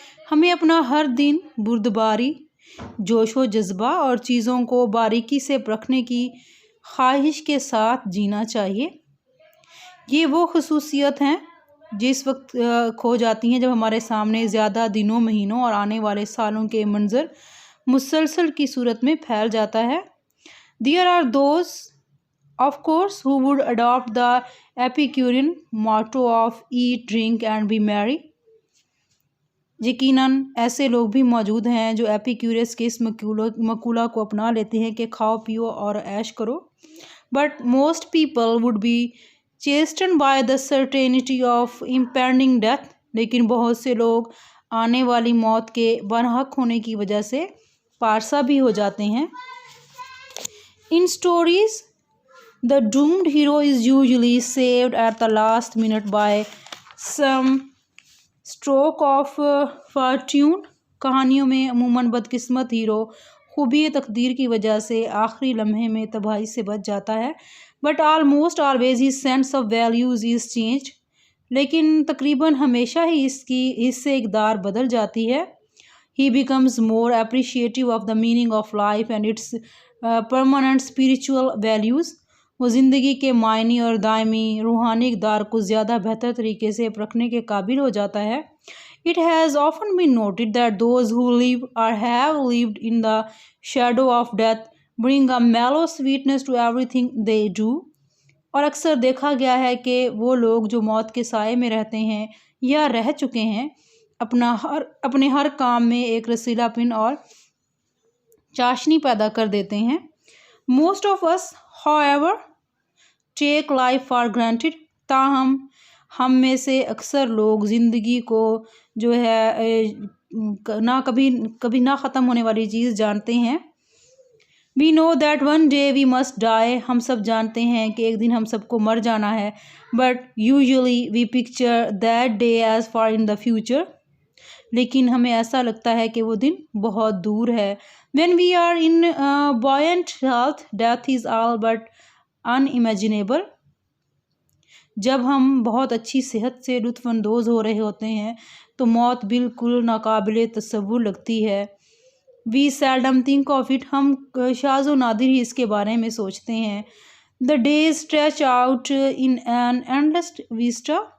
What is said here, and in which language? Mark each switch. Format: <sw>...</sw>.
<ur>ہمیں اپنا ہر دن بردباری، جوش و جذبہ اور چیزوں کو باریکی سے پرکھنے کی خواہش کے ساتھ جینا چاہیے. یہ وہ خصوصیت ہیں جس وقت کھو جاتی ہیں جب ہمارے سامنے زیادہ دنوں، مہینوں اور آنے والے سالوں کے منظر مسلسل کی صورت میں پھیل جاتا ہے.</ur> <en>There are those, of course, who would adopt the Epicurean motto of eat, drink and be merry.</en> <ur>یقیناً ایسے لوگ بھی موجود ہیں جو ایپیکیورس کے اس مقولہ کو اپنا لیتے ہیں کہ کھاؤ پیو اور عیش کرو.</ur> <en>But most people would be chastened by the certainty of impending death.</en> <ur>لیکن بہت سے لوگ آنے والی موت کے برحق ہونے کی وجہ سے پارسا بھی ہو جاتے ہیں.</ur> <en>In stories, the doomed hero is usually saved at the last minute by some stroke of fortune.</en> <ur>کہانیوں میں عموماً بدقسمت ہیرو خوبی تقدیر کی وجہ سے آخری لمحے میں تباہی سے بچ جاتا ہے.</ur> <en>But almost always his sense of values is changed.</en> <ur>لیکن تقریباً ہمیشہ ہی اس کی حص اقدار بدل جاتی ہے.</ur> <en>He becomes more appreciative of the meaning of life and its permanent spiritual values.</en> <ur>وہ زندگی کے معنی اور دائمی روحانی اقدار کو زیادہ بہتر طریقے سے پرکھنے کے قابل ہو جاتا ہے.</ur> <en>It has often been noted that those who live or have lived in the shadow of death bring a mellow sweetness to everything they do.</en> <ur>اور اکثر دیکھا گیا ہے کہ وہ لوگ جو موت کے سائے میں رہتے ہیں یا رہ چکے ہیں اپنے ہر کام میں ایک رسیلا پن اور چاشنی پیدا کر دیتے ہیں.</ur> <en>Most of us, however, take life for granted.</en> <ur>تاہم ہم میں سے اکثر لوگ زندگی کو جو ہے کبھی نہ ختم ہونے والی چیز جانتے ہیں.</ur> <en>We know that one day we must die.</en> <ur>ہم سب جانتے ہیں کہ ایک دن ہم سب کو مر جانا ہے.</ur> <en>But usually we picture that day as far in the future.</en> <ur>لیکن ہمیں ایسا لگتا ہے کہ وہ دن بہت دور ہے.</ur> <en>When we are in buoyant health, death is all but unimaginable.</en> <ur>جب ہم بہت اچھی صحت سے لطف اندوز ہو رہے ہوتے ہیں تو موت بالکل ناقابل تصور لگتی ہے.</ur> <en>We seldom think of it.</en> <ur>ہم شاذ و نادر ہی اس کے بارے میں سوچتے ہیں.</ur> <en>The days stretch out in an endless vista.</en>